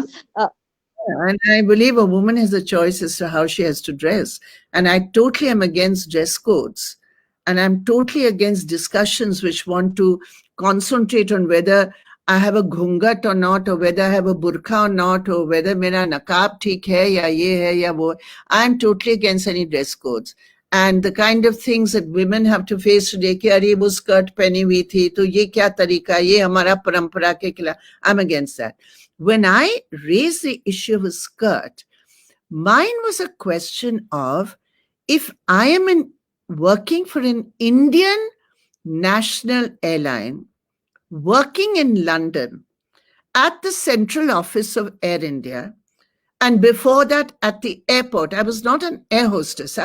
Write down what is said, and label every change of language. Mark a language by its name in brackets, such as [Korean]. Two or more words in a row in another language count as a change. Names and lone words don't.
[English] And I believe a woman has a choice as to how she has to dress. And I totally am against dress codes. And I'm totally against discussions which want to concentrate on whether I have a ghungat or not, or whether I have a burqa or not, or whether [Hindi] मेरा नक़ाब ठीक है या ये है या वो. [English] I'm totally against any dress codes. And the kind of things that women have to face today, [Hindi] कि अरे वो skirt पहनी हुई थी, तो ये क्या तरीका, ये हमारा परंपरा के खिलाफ. [English] I'm against that. When I raised the issue of a skirt, mine was a question of, if I am working for an Indian national airline, working in London at the central office of Air India, and before that at the airport, I was not an air hostess.